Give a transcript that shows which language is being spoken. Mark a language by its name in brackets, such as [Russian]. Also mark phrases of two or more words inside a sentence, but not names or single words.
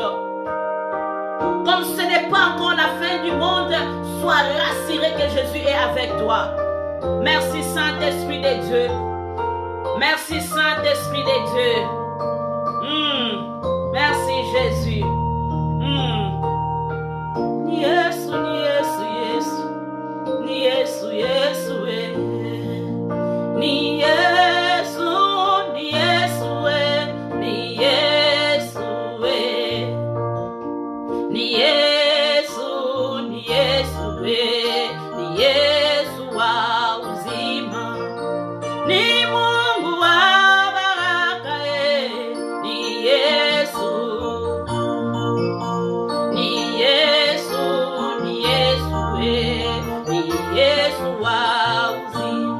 [French] Comme ce n'est pas encore la fin du monde, sois rassuré que Jésus est avec toi. Merci Saint-Esprit de Dieu. Merci Saint-Esprit de Dieu. Merci Jésus. [Swahili] Yesu, Yesu, Yesu. Ni Yesu, Yesu, ni Yesu, ni Yesu, ni Yesu, ni Yesu, ni Yesu, ni Yesu wa uzima, ni Mungu wa baraka, ni Yesu, ni Yesu, ni Yesu, Yesu wa uzima.